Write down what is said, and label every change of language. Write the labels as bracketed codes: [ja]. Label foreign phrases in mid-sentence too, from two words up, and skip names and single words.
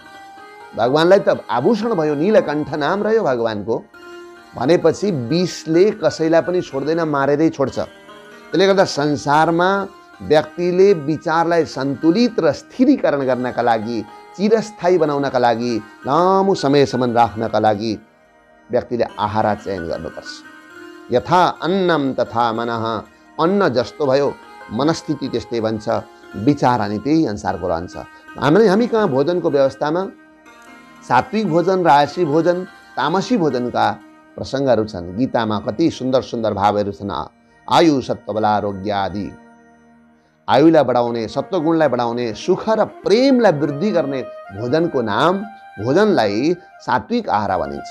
[ne] भगवानलाई त आभूषण भयो, नीलकण्ठ नाम रह्यो भगवानको भनेपछि विषले कसैलाई पनि छोड्दैन, मारेरै छोड्छ। त्यसले गर्दा संसारमा व्यक्तिले विचारलाई सन्तुलित र स्थिरीकरण गर्नका लागि, चिरस्थायी बनाउनका लागि, लामो समयसम्म राख्नका लागि व्यक्तिले आहार चयन गर्नुपर्छ। [sa] यथा अन्नम तथा मनः, [ne] अन्न जस्तो भयो मनस्थिति त्यस्तै बन्छ, विचार अनि त्यही अनुसारको रहन्छ। हामी कहाँ भोजनको व्यवस्थामा सात्विक भोजन, राजसी भोजन, तामसी भोजनका प्रसङ्गहरू छन्। गीतामा कति सुन्दर सुन्दर भावहरू छन्। आयु, सत्वबल, आरोग्य आदि आयुलाई बढाउने, सत्वगुणलाई बढाउने, सुख र प्रेमलाई वृद्धि गर्ने भोजनको नाम, भोजनलाई सात्विक आहार भनिन्छ।